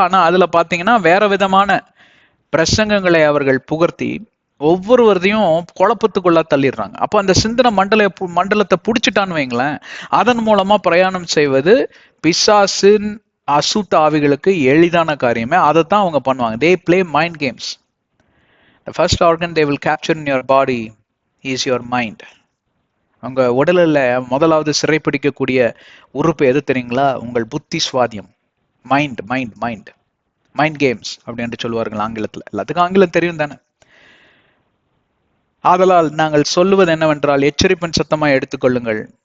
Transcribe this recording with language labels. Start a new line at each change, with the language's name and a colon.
Tamil: ஆனா அதுல பாத்தீங்கன்னா வேற விதமான பிரசங்கங்களை அவர்கள் புகழ்த்தி ஒவ்வொருவரையும் குழப்பத்துக்குள்ள தள்ளிடுறாங்க. அப்போ அந்த சிந்தனை மண்டலத்தை புடிச்சிட்டான்னு வைங்களேன், அதன் மூலமா பிரயாணம் செய்வது பிசாசின் அசுத்த ஆவிகளுக்கு எளிதான காரியமே. அதைத்தான் அவங்க பண்ணுவாங்க.
English: they play mind games. the first organ they will capture in your body is your mind.
Tamil: உங்க உடலில் முதலாவது சிறைப்பிடிக்கக்கூடிய உறுப்பு எது தெரியுங்களா? உங்கள் புத்தி சுவாதியம். Mind mind mind mind games அப்படின்னு சொல்லுவார்கள் ஆங்கிலத்தில். எல்லாத்துக்கும் ஆங்கிலம் தெரியும் தானே? ஆதலால் நாங்கள் சொல்லுவது என்னவென்றால், எச்சரிப்பின் சத்தமா எடுத்துக்கொள்ளுங்கள்.